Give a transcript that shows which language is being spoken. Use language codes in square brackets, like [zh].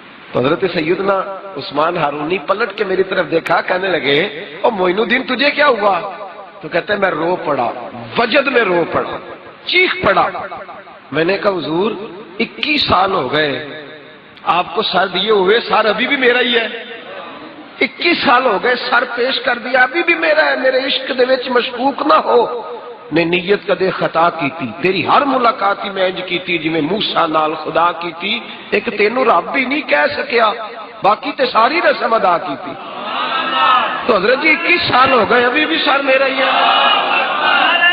[ur] تو حضرت سیدنا عثمان ہارونی پلٹ کے میری طرف دیکھا، کہنے لگے او معین الدین تجھے کیا ہوا؟ تو کہتے ہیں میں رو پڑا، وجد میں رو پڑا، چیخ پڑا. میں نے کہا حضور 21 سال ہو گئے آپ کو سر دیے ہوئے، سر ابھی بھی میرا ہی ہے. 21 سال ہو گئے سر پیش کر دیا، ابھی بھی میرا ہے. [pa] میرے عشق دے وچ مشکوک نہ ہو، نے نیت کدے خطا کیتی، تیری ہر ملاقات ہی میں انج کیتی جویں موسیٰ نال خدا کیتی، ایک تینوں رب بھی نہیں کہہ سکیا، باقی تے ساری رسم ادا کیتی. [ur] تو حضرت جی 21 سال ہو گئے ابھی بھی سر میرا ہی ہے.